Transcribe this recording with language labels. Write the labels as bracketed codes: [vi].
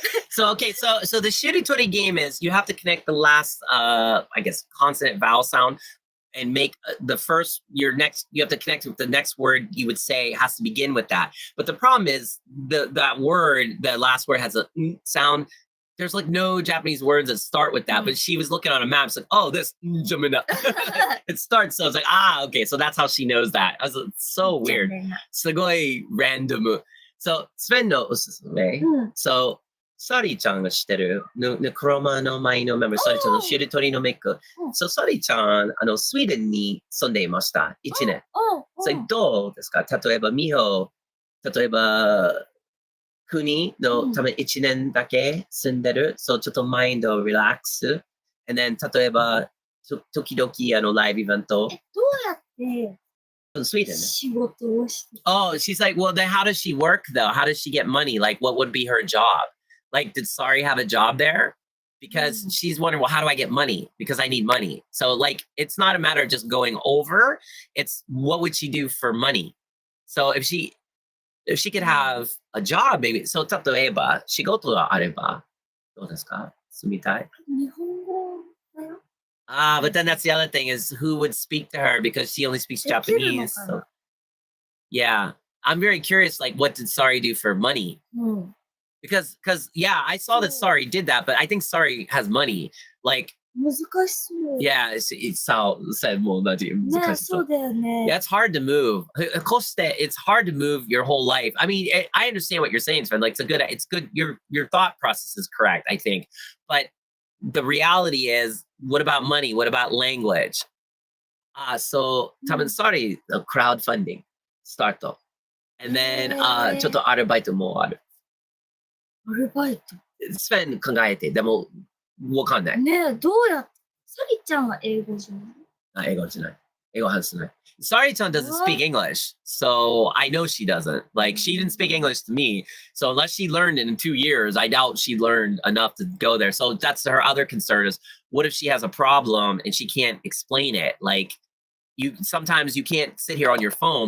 [en] So okay, so the shiritori game is you have to connect the last I guess consonant vowel sound and make the first you have to connect with the next word you would say has to begin with that. But the problem is that word, the last word has a sound. There's like no Japanese words that start with that, but she was looking on a map. It's like, oh, this it starts. So I was like, okay, so that's how she knows that. I was like, so weird. [ja] すごい [en] random. [ja] So Svenのおすすめ。So サリーちゃんが知ってるネクロマの前のメンバー、サリーちゃんのしりとりのメイク。 So サリーちゃん、スウェーデンに住んでいました。1年。それどうですか？例えば、ミホ、例えば、国のため1年だけ住んでる。そう、ちょっとマインドリラックス。 [en] And then [ja] 例えば、時々ライブイベント。どうやって [en] Sweden. [ja] 仕事をして [en] Oh, she's like, well, then how does she work though? How does she get money? Like, what would be her job? Like, did Sari have a job there? Because she's wondering, well, how do I get money? Because I need money. So, like, it's not a matter of just going over. It's what would she do for money? So, if she could have a job, maybe. [ja] So, 例えば、仕事があれば、どうですか？住みたい？日本語だよ。 [en] But then that's the other thing is who would speak to her because she only speaks Japanese. So, yeah, I'm very curious. Like, what did Sari do for money? Because yeah, I saw that Sari did that, but I think Sari has money. Like, [ja] 難しそう。 [en] yeah, it's how said more. [ja] ね、そうだよね。 [en] Yeah, it's hard to move. It's hard to move your whole life. I mean, I understand what you're saying, Sven. Like, it's good. Your thought process is correct, I think, but the reality is, what about money? What about language? [ja] So 多分 sorry, [en] crowdfunding start [ja] と [en] and then [ja] ちょっとアルバイトもある。アルバイト。スペン考えて、でもわかんない。ねえ、どうやって、サリちゃんは英語じゃない？英語じゃない。英語話せない。 [en] Sari-chan doesn't speak English, so I know she doesn't. Like, she didn't speak English to me, so unless she learned it in 2 years, I doubt she learned enough to go there. So that's her other concern is, what if she has a problem and she can't explain it? Like, sometimes you can't sit here on your phone.